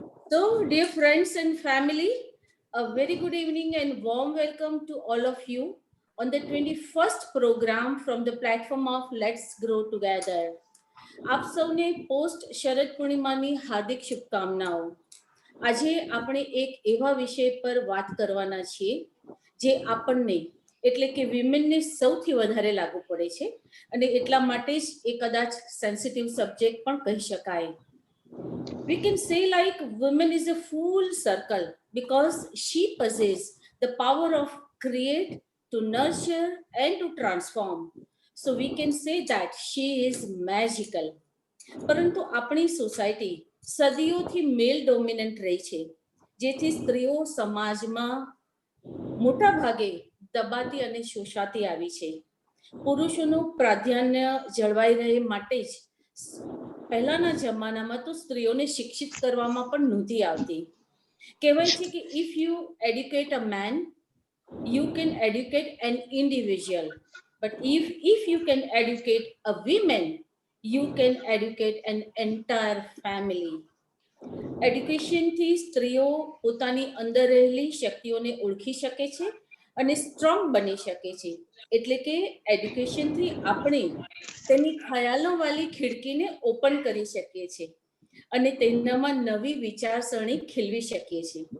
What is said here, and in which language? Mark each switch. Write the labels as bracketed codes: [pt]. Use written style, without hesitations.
[en] So, dear friends and family, a very good evening and warm welcome to all of you on the 21st program from the platform of Let's Grow Together. [gu] આપ સૌને post શરદ પૂર્ણિમાની હાર્દિક શુભકામનાઓ. આજે આપણે એક એવા વિષય પર વાત કરવાના છીએ જે આપણને એટલે કે વિમેનને સૌથી વધારે લાગુ પડે છે અને એટલા માટે જ એ કદાચ સેન્સિટિવ સબ્જેક્ટ પણ કહી શકાય. [en] We can say like women is a full circle because she possesses the power of create, to nurture and to transform. So we can say that she is magical. [gu] પરંતુ આપણી society સદીઓથી મેલ dominant રહી છે, જેથી સ્ત્રીઓ સમાજમાં મોટા ભાગે દબાતી અને શોષાતી આવી છે. પુરુષોનું પ્રાધાન્ય જળવાઈ રહે માટે જ પહેલાના જમાનામાં તો સ્ત્રીઓને શિક્ષિત કરવામાં પણ નહોતી આવતી. કહેવાય છે કે [en] If you educate a man, you can educate an individual, but if you can educate a woman, you can educate an entire family. [gu] એડ્યુકેશનથી સ્ત્રીઓ પોતાની અંદર રહેલી શક્તિઓને ઓળખી શકે છે અને સ્ટ્રોંગ બની શકે છે. એટલે કે એડ્યુકેશનથી આપણે તેની ખયાલોવાળી ખિડકીને ઓપન કરી શકીએ છીએ અને તેનામાં નવી વિચારસરણી ખીલવી શકીએ છીએ.